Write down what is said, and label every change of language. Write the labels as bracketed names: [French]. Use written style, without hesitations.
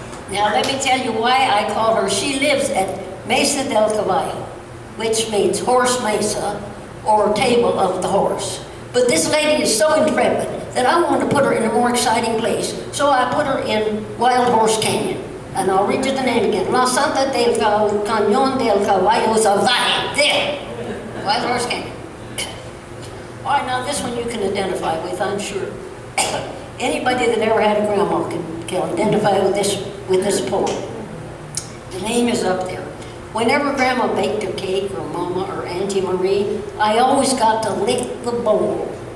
[English] Now let me tell you why I call her. She lives at Mesa del Caballo, which means horse mesa or table of the horse. But this lady is so intrepid that I wanted to put her in a more exciting place. So I put her in Wild Horse Canyon. And I'll read you the name again. [Spanish] La Santa del Cañón del Caballo Salvaje. [English] There. Wild Horse Canyon. All right, now this one you can identify with, I'm sure. Anybody that ever had a grandma can identify with this poem. The name is up there. Whenever Grandma baked a cake, or Mama, or Auntie Marie, I always got to lick the bowl.